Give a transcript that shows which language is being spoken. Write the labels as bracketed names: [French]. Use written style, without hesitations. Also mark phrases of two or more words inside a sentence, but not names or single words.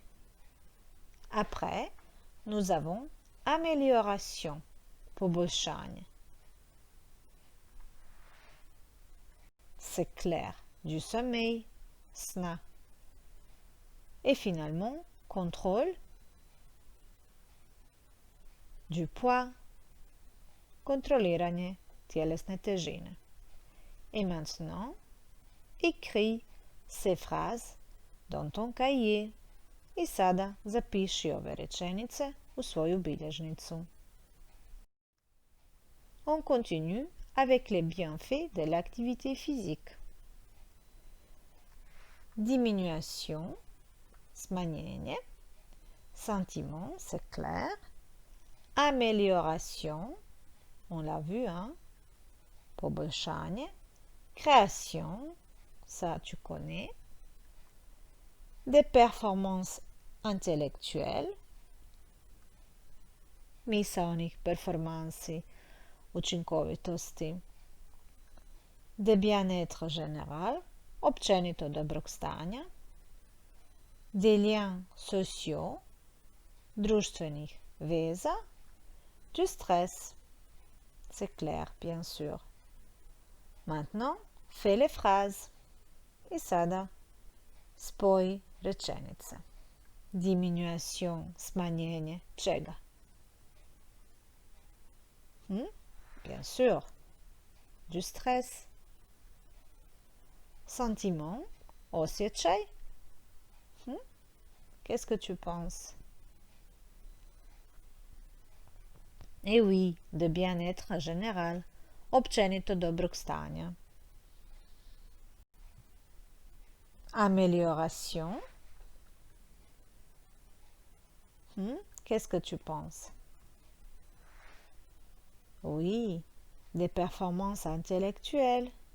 [French] Après, nous avons amélioration, poboljšanje. C'est clair, du sommeil, sna. Et finalement, contrôle du poids, [Croatian] kontroliranje tjelesne težine. [French] Et maintenant, écris ces phrases dans ton cahier. [Croatian] I sada zapiši ove rečenice u svoju bilježnicu. [French] On continue avec les bienfaits de l'activité physique. Diminution, smanjenje. Sentiment, c'est clair. Amélioration, on l'a vu, hein? Poboljšanje. Création, ça tu connais. Des performances intellectuelles. [Croatian] Misaonih performansi, učinkovitosti. [French] De bien-être général, [Croatian] općenito dobrog stanja. [French] Des liens sociaux, [Croatian] društvenih veza. [French] Du stress, c'est clair, bien sûr. Maintenant, fais les phrases. [Croatian] I sada spoj rečenice. Diminution, smanjenje, čega? [French] Bien sûr, du stress. Sentiment, osjećaj. Qu'est-ce que tu penses? Eh oui, de bien-être général, [Croatian] općenito dobrog stanja. [French] Amélioration. Qu'est-ce que tu penses? Oui, des performances intellectuelles.